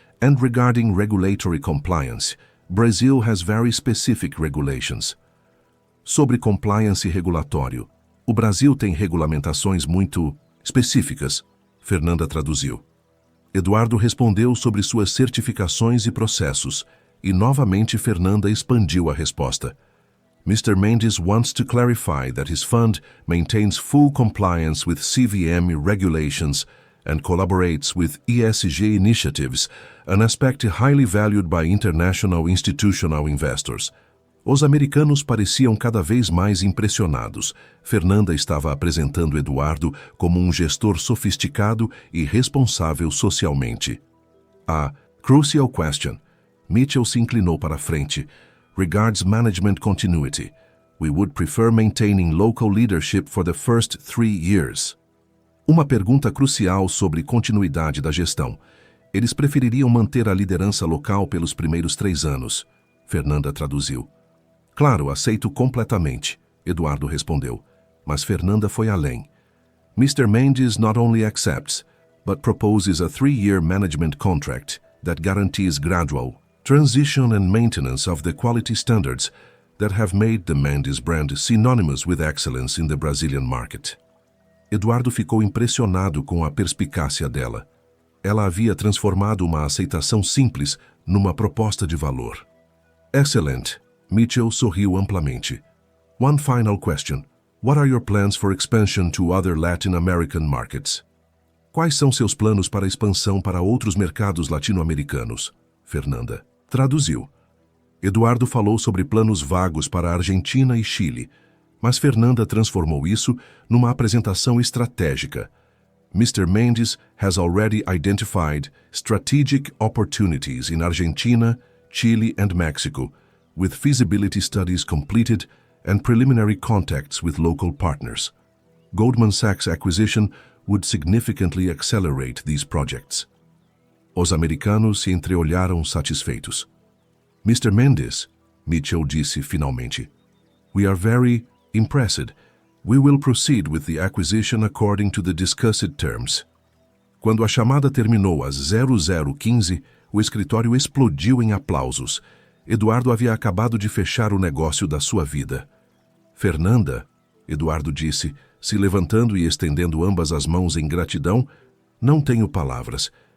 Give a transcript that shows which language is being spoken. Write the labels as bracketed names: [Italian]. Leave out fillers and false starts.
[English] And regarding regulatory compliance, Brazil has very specific regulations. [Portuguese] Sobre compliance regulatório, o Brasil tem regulamentações muito específicas, Fernanda traduziu. Eduardo respondeu sobre suas certificações e processos, e novamente Fernanda expandiu a resposta. [English] Mr. Mendes wants to clarify that his fund maintains full compliance with CVM regulations and collaborates with ESG initiatives, an aspect highly valued by international institutional investors. [Portuguese] Os americanos pareciam cada vez mais impressionados. Fernanda estava apresentando Eduardo como um gestor sofisticado e responsável socialmente. [English] A crucial question. [Portuguese] Mitchell se inclinou para a frente. [English] Regards management continuity. We would prefer maintaining local leadership for the first 3 years. [Portuguese] Uma pergunta crucial sobre continuidade da gestão. Eles prefeririam manter a liderança local pelos primeiros 3 anos. Fernanda traduziu. Claro, aceito completamente, Eduardo respondeu. Mas Fernanda foi além. Mr. [English] Mendes not only accepts, but proposes a 3-year management contract that guarantees gradual transition and maintenance of the quality standards that have made the Mendes brand synonymous with excellence in the Brazilian market. [Portuguese] Eduardo ficou impressionado com a perspicácia dela. Ela havia transformado uma aceitação simples numa proposta de valor. [English] Excellent. Mitchell [Portuguese] sorriu amplamente. [English] One final question. What are your plans for expansion to other Latin American markets? [Portuguese] Quais são seus planos para expansão para outros mercados latino-americanos? Fernanda traduziu. Eduardo falou sobre planos vagos para a Argentina e Chile, mas Fernanda transformou isso numa apresentação estratégica. [English] Mr. Mendes has already identified strategic opportunities in Argentina, Chile and Mexico, with feasibility studies completed and preliminary contacts with local partners. Goldman Sachs' acquisition would significantly accelerate these projects. [Portuguese] Os americanos se entreolharam satisfeitos. [English] Mr. Mendes, Mitchell [Portuguese] disse finalmente, [English] we are very impressed. We will proceed with the acquisition according to the discussed terms. [Portuguese] Quando a chamada terminou às 00:15, o escritório explodiu em aplausos. Eduardo havia acabado de fechar o negócio da sua vida. Fernanda, Eduardo disse, se levantando e estendendo ambas as mãos em gratidão, não tenho palavras.